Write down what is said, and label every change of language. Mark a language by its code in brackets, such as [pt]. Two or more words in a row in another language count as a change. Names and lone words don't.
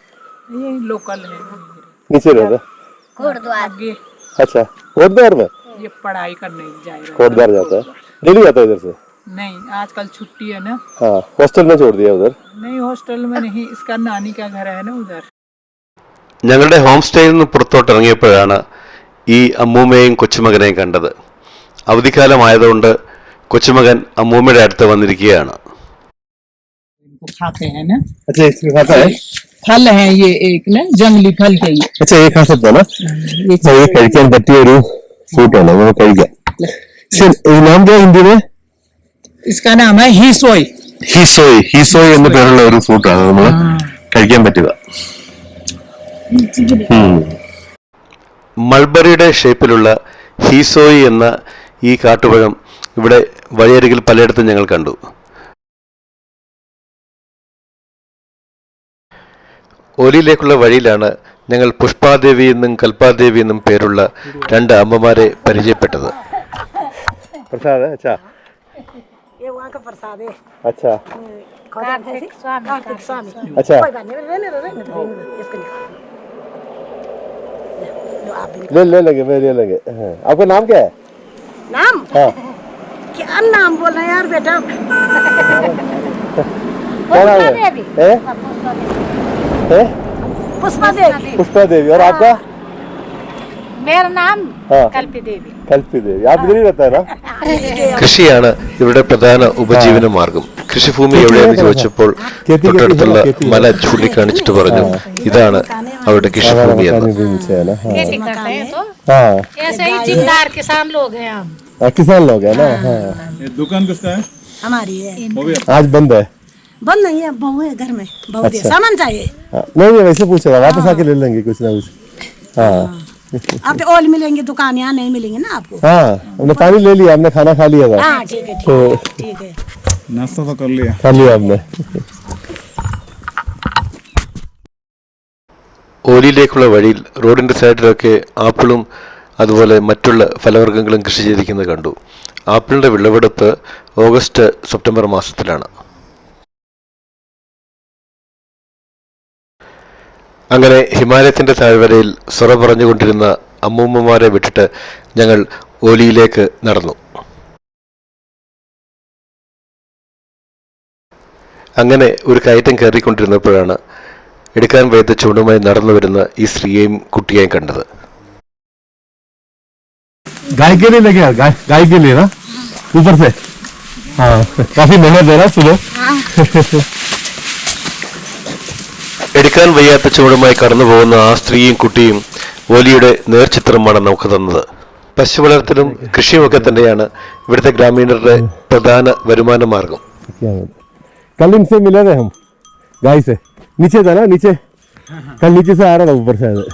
[hi] ये लोकल है। नीचे रहता है? कोटद्वार। आगे अच्छा, कोटद्वार में? ये पढ़ाई करने जाएगा। कोटद्वार जाता है, डेली जाता है इधर से? नहीं, आजकल छुट्टी है ना। हाँ, हॉस्टल में छोड़ दिया उधर? नहीं, हॉस्टल में नहीं, इसका नानी का घर है ना उधर. [ml] ഞങ്ങളുടെ ഹോം സ്റ്റേയിൽ നിന്ന് പുറത്തോട്ട് ഇറങ്ങിയപ്പോഴാണ് ഈ അമ്മൂമ്മയും കൊച്ചുമകനെയും കണ്ടത്. അവധിക്കാലമായതുകൊണ്ട് കൊച്ചുമകൻ അമ്മൂമ്മയുടെ അടുത്ത് വന്നിരിക്കുകയാണ്. [hi] खाते हैं ना। अच्छा, इसमें खाता है? फल है ये एक ना, जंगली फल है ये. अच्छा, ये खा सकता है ना? [ml] ये കഴിക്കാൻ പറ്റിയ ഒരു ഫ്രൂട്ടാണ്, നമുക്ക് കഴിക്കാം. [hi] നാം क्या हिंदी में? इसका नाम है हीसोई [ml] എന്ന് പേരുള്ള ഒരു ഫ്രൂട്ടാണ് നമ്മൾ കഴിക്കാൻ പറ്റുക. മൾബറിയുടെ ഷേപ്പിലുള്ള ഹീസോയി എന്ന ഈ കാട്ടുപഴം ഇവിടെ വഴിയരികിൽ പലയിടത്തും ഞങ്ങൾ കണ്ടു. ഓലിയിലേക്കുള്ള വഴിയിലാണ് ഞങ്ങൾ പുഷ്പാദേവി എന്നും കൽപ്പാദേവി എന്നും പേരുള്ള 2 അമ്മമാരെ പരിചയപ്പെട്ടത്. [hi] प्रसाद अच्छा, ये वहाँ का प्रसाद है। अच्छा कार्तिक स्वामी। अच्छा, कोई बात नहीं, रहने दो इसको ले लेंगे, मैं ले लेंगे. आपका नाम क्या है? नाम? हाँ, क्या नाम बोल रहे हैं यार बेटा? क्या नाम है? पुष्पा देवी। पुष्पा देवी. और आपका? मेरा नाम हाँ, कल्पी देवी। [ml] കൽപ്പി ദേവി. [hi] आप इधर ही रहता है ना? [ml] കൃഷിയാണ് ഇവിടെ പ്രധാന ഉപജീവന മാർഗം. കൃഷിഭൂമി എവിടെയെന്ന് ചോദിച്ചപ്പോൾ തൊട്ടടുത്തുള്ള മല ചൂണ്ടിക്കാണിച്ചിട്ട് പറഞ്ഞു ഇതാണ് അവരുടെ കൃഷിഭൂമി എന്ന്. [hi] खेती करते हैं तो ऐसे ही जिम्मेदार किसान लोग हैं हम। किसान लोग है ना? हाँ. ये दुकान किसका है? हमारी है। आज बंद है? बंद नहीं है, बहू है घर में, बहू दे सामान चाहिए। नहीं, वैसे पूछ रहा, वापस आके ले लेंगे कुछ ना कुछ. हाँ, अब तो ऑल मिलेंगे, दुकान यहाँ नहीं मिलेंगे ना आपको. हाँ, हमने पानी ले लिया, हमने खाना खा लिया था. हाँ ठीक है, ठीक है. नाश्ता तो कर लिया हमने. [ml] ഓലിയിലേക്കുള്ള വഴിയിൽ റോഡിൻ്റെ സൈഡിലൊക്കെ ആപ്പിളും അതുപോലെ മറ്റുള്ള ഫലവർഗ്ഗങ്ങളും കൃഷി ചെയ്തിരിക്കുന്നത് കണ്ടു. ആപ്പിളിൻ്റെ വിളവെടുപ്പ് ഓഗസ്റ്റ് സെപ്റ്റംബർ മാസത്തിലാണ്. അങ്ങനെ ഹിമാലയത്തിൻ്റെ താഴ്വരയിൽ സൊറ പറഞ്ഞുകൊണ്ടിരുന്ന അമ്മൂമ്മമാരെ വിട്ടിട്ട് ഞങ്ങൾ ഓലിയിലേക്ക് നടന്നു. അങ്ങനെ ഒരു കയറ്റം കയറിക്കൊണ്ടിരുന്നപ്പോഴാണ് എടുക്കാൻ വയ്യാത്ത ചൂണ്ടുമായി നടന്നു വരുന്ന ഈ സ്ത്രീയെയും കുട്ടിയെയും കണ്ടത്. [hi] गाय के लिए लेके गाय के लिए ना ऊपर से हाँ काफी मेहनत है ना सुबह [ml] എടുക്കാൻ വയ്യാത്ത ചൂടുമായി കടന്നു പോകുന്ന ആ സ്ത്രീയും കുട്ടിയും ഓലിയുടെ നേർചിത്രമാണ് നമുക്ക് തന്നത്. പശു വളർത്തലും കൃഷിയുമൊക്കെ തന്നെയാണ് ഇവിടുത്തെ ഗ്രാമീണരുടെ പ്രധാന വരുമാന മാർഗം. [hi] कल इनसे मिले थे हम गाय से नीचे था ना नीचे कल नीचे से आ रहा था ऊपर से